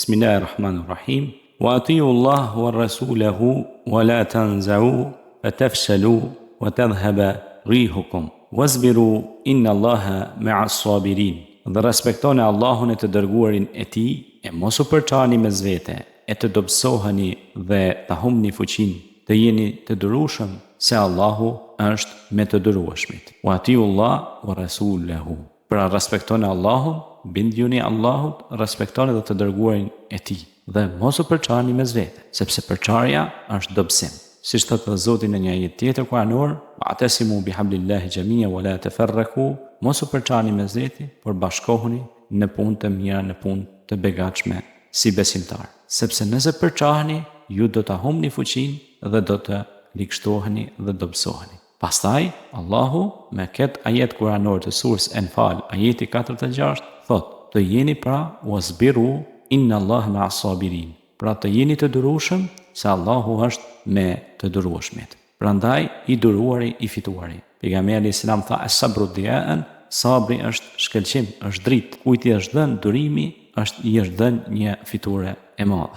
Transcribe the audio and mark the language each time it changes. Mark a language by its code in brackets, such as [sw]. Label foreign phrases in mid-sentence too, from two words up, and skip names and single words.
[ar] بسم الله الرحمن الرحيم. وأطيعوا الله ورسوله ولا تنازعوا فتفشلوا وتذهب ريحكم واصبروا إن الله مع الصابرين. [sq] Dhe respektoni Allahun e të dërguarin e tij e mos u përçani mes vete, e të dobësoheni dhe ta humni fuqinë, të jeni të durueshëm se Allahu është me të durueshmit. [ar] وأطيعوا الله ورسوله. [sq] Pra respektoni Allahun, bindjuni Allahut, respektoni dhe të dërguarin e tij dhe mos u përçani mes vete, sepse përçarja është dobësim. Siç thotë Zoti në një ajet tjetër kuranor, [ar] "واعتصموا بحبل الله جميعا ولا تفرقوا", [sq] mos u përçani mes vete, por bashkohuni në punë të mira, në punë të begatshme si besimtar. Sepse nëse përçaheni, ju do ta humni fuqinë dhe do të ligështoheni dhe dobësoheni. Pastaj, Allahu me këtë ajet kuranor të surës Enfal, ajeti 46, thot, të jeni pra [ar] واصبروا إن الله مع الصابرين. [sq] Pra të jeni të durueshëm se Allahu është me të durueshmit. Prandaj i duruari i fituari. Pejgamberi selam tha [ar] الصبر ضياء, [sq] sabri është shkëlqim, është dritë. Kujt i është dhënë durimi, i është dhënë një fiture e madhe.